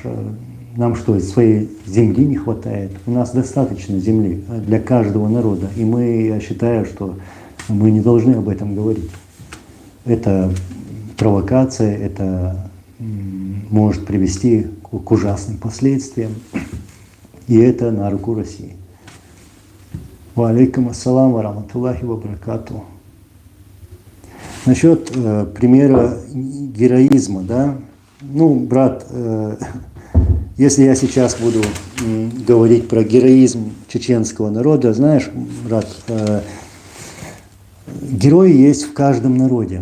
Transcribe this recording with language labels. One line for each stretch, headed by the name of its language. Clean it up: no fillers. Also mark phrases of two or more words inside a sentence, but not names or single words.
Russian: Нам что, своей земли не хватает? У нас достаточно земли для каждого народа. И я считаю, что мы не должны об этом говорить. Это провокация, это может привести к ужасным последствиям. И это на руку России.
Arabic: وعليكم السلام ورحمة الله وبركاته.
Russian: Насчет примера героизма, да? Ну, брат, если я сейчас буду говорить про героизм чеченского народа, знаешь, брат, герои есть в каждом народе.